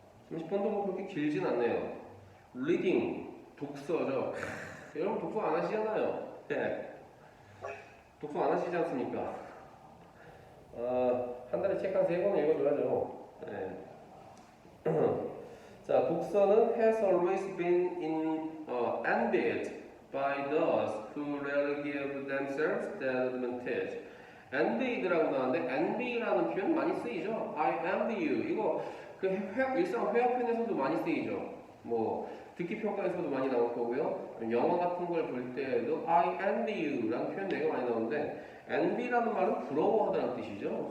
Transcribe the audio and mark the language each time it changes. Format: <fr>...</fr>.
<ko>30번도 뭐 그렇게 길진 않네요. reading, 독서죠. 여러분 독서 안 하시잖아요. 네. 독서 안 하시지 않습니까? 한 달에 책 한 3권 읽어줘야죠. 네.</ko> <en>자, 독서는 has always been envied by those who rarely give themselves that advantage.</en> <ko>envy라고 나왔는데 envy라는 표현 많이 쓰이죠.</ko> <en>I envy you.</en> <ko>이거 그 일상 회화편에서도 많이 쓰이죠. 뭐 듣기 평가에서도 많이 나올 거고요. 영화 같은 걸 볼 때도</ko> <en>I envy you</en> <ko>라는 표현 되게 많이 나오는데 envy라는 말은 부러워하다는 뜻이죠.</ko>